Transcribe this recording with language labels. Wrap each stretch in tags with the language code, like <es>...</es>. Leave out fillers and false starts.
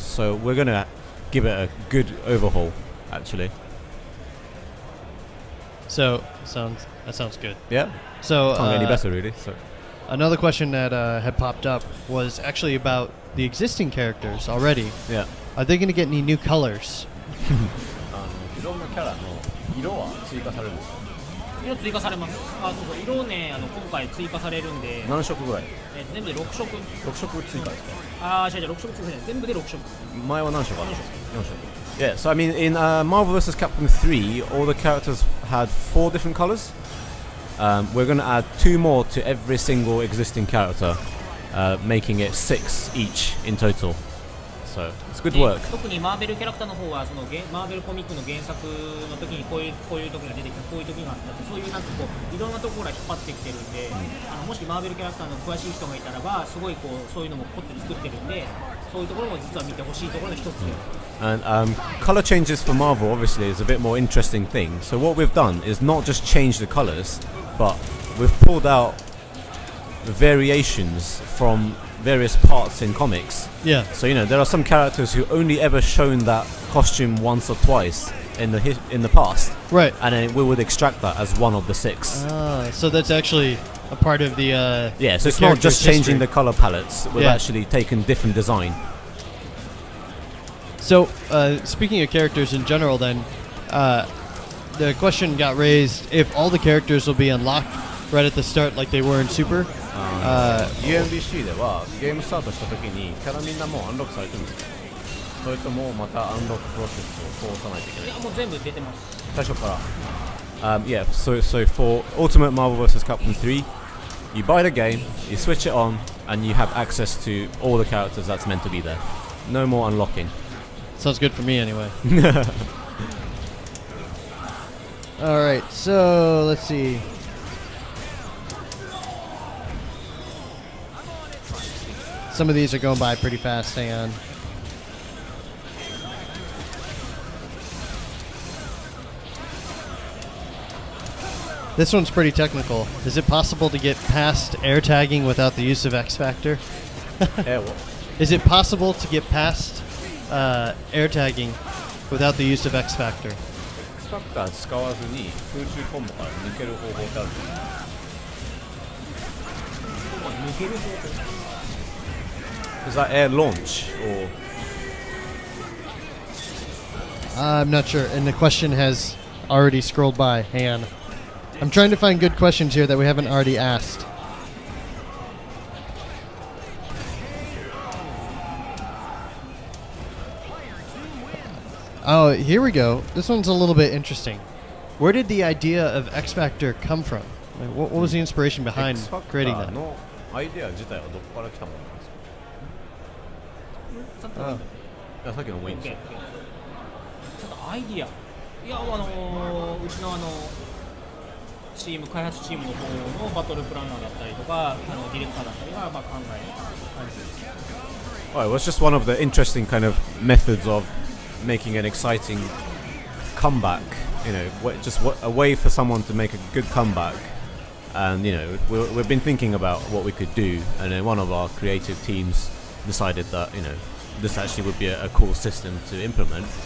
<en>So we're going to give it a good overhaul, actually. So that sounds good. Yeah. So can't get any better, really. So another question that had popped up was actually about the existing characters already. Yeah. Are they going to get any new colors?</en> <ja>いろんなキャラの色は追加されるんですか？色追加されます。そうそう、色をね今回追加されるんで。何色ぐらい？全部で6色。 6色追加ですか？違う6色追加じゃない。全部で6色。前は何色あったんですか？4色。</ja> <en>Yeah, so I mean in Marvel vs. Capcom 3, all the characters had 4 different colors. We're going to add 2 more to every single existing character, making it 6 each in total. So it's good work.</en> <ja>特にマーベルキャラクターの方はマーベルコミックの原作の時にこういう時が出てきた、こういう時があったって、そういうなんかいろんなところから引っ張ってきてるんで、もしマーベルキャラクターの詳しい人がいたらばすごいそういうのも凝って作ってるんで、そういうところも実は見てほしいところの一つで。</ja> <en>And color changes for Marvel obviously is a bit more interesting thing. So what we've done is not just change the colors, but we've pulled out the variations from various parts in comics. Yeah. So there are some characters who only ever shown that costume once or twice in the past. Right. And then we would extract that as one of the 6. So that's actually a part of the. Yeah. So it's not just character's changing history. the color palettes. We've Yeah. actually taken different design. So, speaking of characters in general, then, the question got raised if all the characters will be unlocked right at the start, like they were in Super.</en> <ja>UMBC ではゲームスタートした時にキャラみんなもうアンロックされてるんですか？それともまたアンロックプロセスを通さないといけない？いやもう全部出てます。最初から。</ja> <en>Yeah. So for Ultimate Marvel vs. Capcom 3, you buy the game, you switch it on, and you have access to all the characters that's meant to be there. No more unlocking. Sounds good for me, anyway. All right. So let's see. Some of these are going by pretty fast. Hang on. This one's pretty technical. Is it possible to get past air tagging without the use of X Factor? Air what? Is it possible to get past air tagging without the use of X Factor?</en> <ja>X Factor 使わずに空中コンボから抜ける方法ってあるんですか？抜ける方法。</ja> <en>Is that air launch or? I'm not sure. And the question has already scrolled by. Hang on. I'm trying to find good questions here that we haven't already asked. Oh, here we go. This one's a little bit interesting. Where did the idea of X Factor come from? Like, what was the inspiration behind creating that?</en> <ja>のアイデア自体はどこから来たものなんですか？いやさっきのもいいんですよ。ちょっとアイディア。いやうちのチーム開発チームの方のバトルプランナーだったりとかディレクターだったりが考えた感じです。</ja> <en>Well, it was just one of the interesting kind of methods of making an exciting comeback. Just a way for someone to make a good comeback. And we've been thinking about what we could do, and then one of our creative teams decided that this actually would be a cool system to implement.</en>